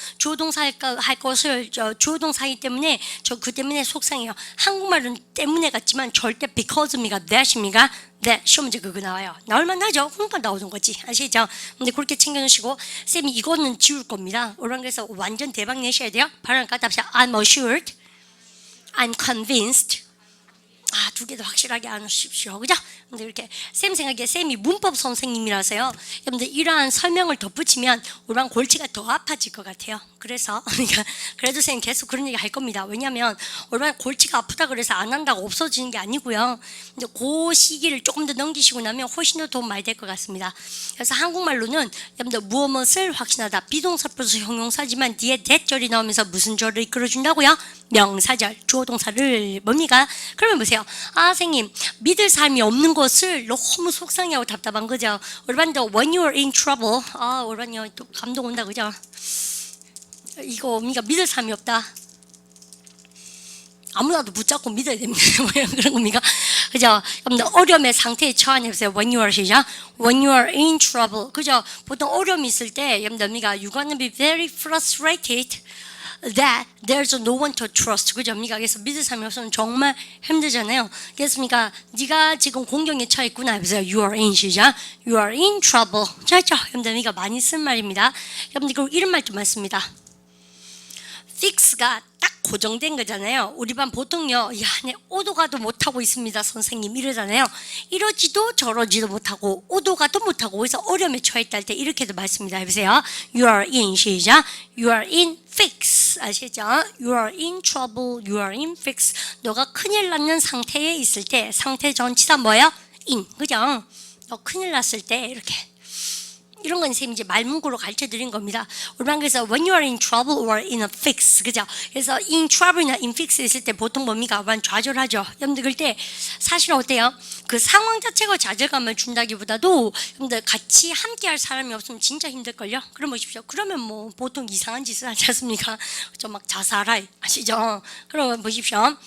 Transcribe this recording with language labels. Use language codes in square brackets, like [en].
[ko] 주어동사 할 것을 주어동사이기 때문에 그 때문에 속상해요. 한국말은 때문에 같지만 절대 because입니까? that입니까? 네, 시험 문제 그거 나와요. 나올만 하죠. 그러니까 나오는 거지. 아시죠? 근데 그렇게 챙겨놓으시고 쌤이 이거는 지울 겁니다. 그래서 완전 대박 내셔야 돼요. 발음 갖다 [en] I'm assured, I'm convinced. [ko] 2개도 확실하게 안 하십시오. 그죠? 근데 이렇게 쌤 생각에 쌤이 문법 선생님이라서요. 여러분들 이러한 설명을 덧붙이면 우리랑 골치가 더 아파질 것 같아요. 그래서 그래도 쌤 계속 그런 얘기 할 겁니다. 왜냐하면 우리랑 골치가 아프다 그래서 안 한다고 없어지는 게 아니고요. 근데 그 시기를 조금 더 넘기시고 나면 훨씬 더 도움 많이 될 것 같습니다. 그래서 한국말로는 여러분들 무엇을 확신하다 비동사 플러스 형용사지만 뒤에 대절이 나오면서 무슨 절을 이끌어준다고요? 명사절, 주어동사를 뭡니까? 그러면 보세요. 선생님 믿을 사람이 없는 것을 너무 속상해하고 답답한 거죠. 우리반도 [en] when you are in trouble [ko] 우리반요 또 감동 온다 그죠? 이거 뭡니까? 믿을 사람이 없다. 아무나도 붙잡고 믿어야 됩니다. 그런 겁니까? 그죠? 어려움의 상태에 처한해보세요. [en] When you are [ko] 시작. [en] When you are in trouble. [ko] 그죠? 보통 어려움이 있을 때 여러분들 [en] you're gonna be very frustrated that there's no one to trust. [ko] 그죠? 그래서 믿을 사람이 없으면 정말 힘들잖아요. 그렇습니까? 네가 지금 공경에 처했구나. 해보세요. [en] You are in [ko] 시작. [en] You are in trouble. [ko] 잘죠? 여러분들 많이 쓴 말입니다. 여러분들 그리고 이런 말도 많습니다. fix가 딱 고정된 거잖아요. 우리 반 보통요, 내 오도 가도 못하고 있습니다, 선생님 이러잖아요. 이러지도 저러지도 못하고 오도 가도 못하고 그래서 어려움에 처했다 할 때 이렇게도 말씀니다. 해보세요. [en] You are in [ko] 시작. [en] You are in fix. [ko] 아시죠? [en] You are in trouble. You are in fix. [ko] 너가 큰일 났는 상태에 있을 때 상태 전치사 뭐예요? in. 그죠? 너 큰일 났을 때 이렇게 이런 건 선생님이 이제 말문구로 가르쳐 드린 겁니다. 우리만 그래서 [en] when you are in trouble or in a fix, [ko] 그죠? 그래서 in trouble이나 in fix 있을 때 보통 뭡니까? 우리만 좌절하죠. 여러분들 그럴 때 사실은 어때요? 그 상황 자체가 좌절감을 준다기보다도 여러분들 같이 함께할 사람이 없으면 진짜 힘들걸요? 그럼 보십시오. 그러면 뭐 보통 이상한 짓을 하지 않습니까? 좀 막 자살할 아시죠? 그러면 보십시오.